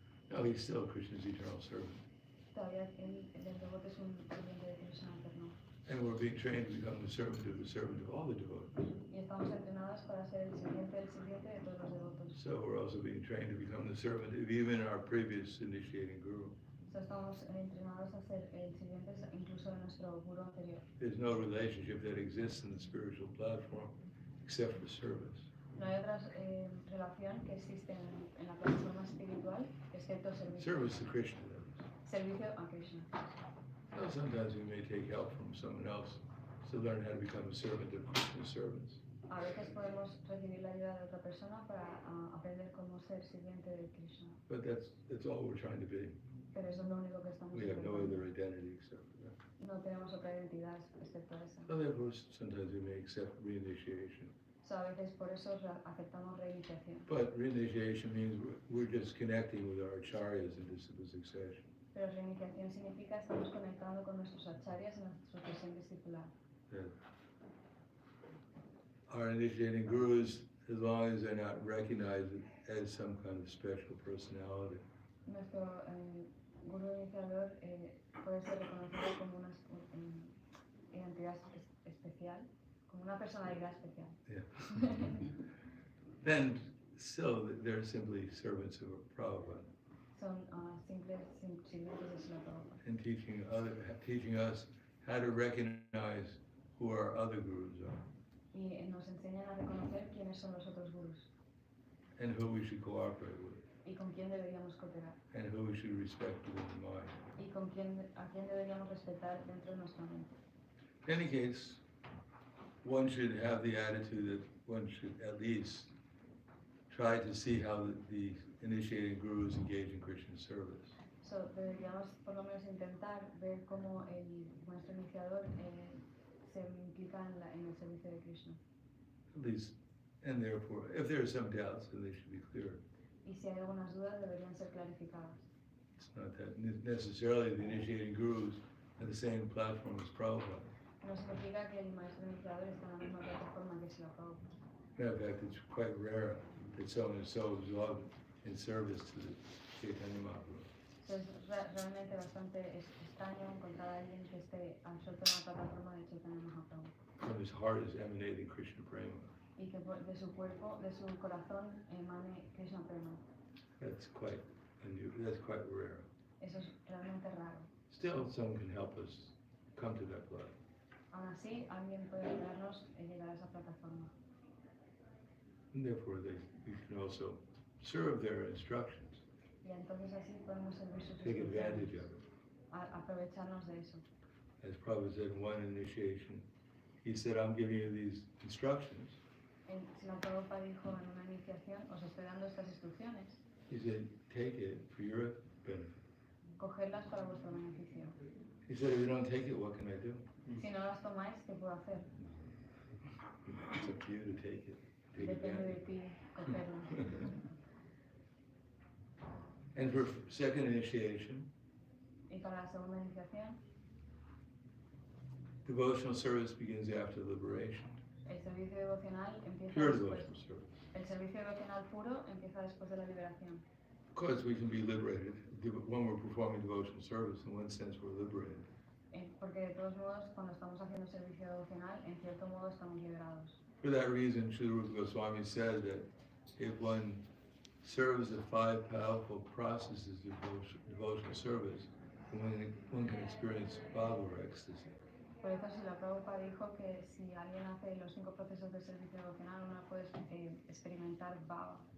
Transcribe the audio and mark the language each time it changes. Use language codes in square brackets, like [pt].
[en] No, he's still Krishna's eternal servant. [es] Todavía el devoto es un sirviente de Krishna eterno. [en] And we're being trained to become the servant of all the devotees. [es] Y estamos entrenados para ser el sirviente del sirviente de todos los devotos. [en] So we're also being trained to become the servant of even our previous initiating guru. [es] Estamos entrenados a ser el sirviente incluso de nuestro guru anterior. [en] There's no relationship that exists in the spiritual platform except for service. [es] No hay otra relación que existe en la plataforma espiritual excepto servicio. [en] Service to Krishna, that is. [es] Servicio a Krishna. [en] So sometimes we may take help from someone else to learn how to become a servant of Krishna's servants. [es] A veces podemos recibir la ayuda de otra persona para aprender cómo ser sirviente de Krishna. [en] But that's all we're trying to be. [es] Pero eso es lo único que estamos [en] We have no [es] intentando. [en] other identity except for that. [es] No tenemos otra identidad excepto esa. [en] So therefore, sometimes we may accept reinitiation. [es] A veces por eso aceptamos reiniciación. [en] But reinitiation means we're just connecting with our acharyas in disciple succession. [es] Pero reiniciación significa estamos conectando con nuestros acharyas en nuestra sucesión discipular. [en] That our initiating gurus, as long as they're not recognized as some kind of special personality, [es] Nuestro guru iniciador puede ser reconocido como una identidad especial, como una personalidad especial. [en] yeah. Then still they're simply servants of Prabhupada [es] Son simples sirvientes de Srila Prabhupada. [en] and teaching us how to recognize who our other gurus are [es] Y nos enseñan a reconocer quiénes son los otros gurus [en] and who we should cooperate with [es] y con quién deberíamos cooperar [en] and who we should respect within the mind. [es] y a quién deberíamos respetar dentro de nuestra mente. [en] In any case, one should have the attitude that one should at least try to see how the initiating gurus engage in Christian service. [es] Deberíamos por lo menos intentar ver cómo el maestro iniciador se implica en el servicio de Krishna. [en] At least, and therefore, if there are some doubts, then they should be cleared. [es] Y si hay algunas dudas, deberían ser clarificadas. [en] It's not that necessarily the initiating gurus on the same platform as Prabhupada. [es] No significa que el maestro iniciador está en la misma plataforma que Srila Prabhupada. [en] In fact, it's quite rare that someone is so absorbed in service to the Chaitanya Mahaprabhu. [es] Es realmente bastante extraño encontrar a alguien que esté absorto en la plataforma de Chaitanya Mahaprabhu. [en] From his heart is emanating Krishna Prema. [es] Y que de su cuerpo, de su corazón, emane Krishna Prema. [en] That's quite unusual. That's quite rare. [es] Eso es realmente raro. [en] Still, someone can help us come to that level. [es] Aún así, alguien puede ayudarnos a llegar a esa plataforma. [en] And therefore, we can also serve their instructions. [es] Y entonces así podemos servir sus [en] Take advantage [es] instrucciones, [en] of it. [es] aprovecharnos de eso. [en] As Prabhupada said in one initiation, he said, I'm giving you these instructions. [es] Srila Prabhupada dijo en una iniciación, os estoy dando estas instrucciones, [en] He said, take it for your benefit. [es] cogedlas para vuestro beneficio. [en] He said, if you don't take it, what can I do? [es] Si no las tomáis, ¿qué puedo hacer? [en] It's up to you to take it. Take [es] Depende de [en] advantage. [es] ti cogerlas. [en] And for second initiation, [es] Y para la segunda iniciación, [en] devotional service begins after liberation. [es] el servicio devocional empieza [en] Pure [es] después. [en] devotional service. [es] El servicio devocional puro empieza después de la liberación. [en] Of course, we can be liberated. When we're performing devotional service, in one sense, we're liberated. [es] Porque de todos modos, cuando estamos haciendo servicio devocional, en cierto modo estamos liberados. [en] For that reason, Srila Rupa Goswami said that if one serves the five powerful processes of devotional service, then one can experience Bhava or ecstasy. [es] Por eso, Srila Prabhupada dijo que si alguien hace los 5 procesos de servicio devocional, uno puede experimentar bhava,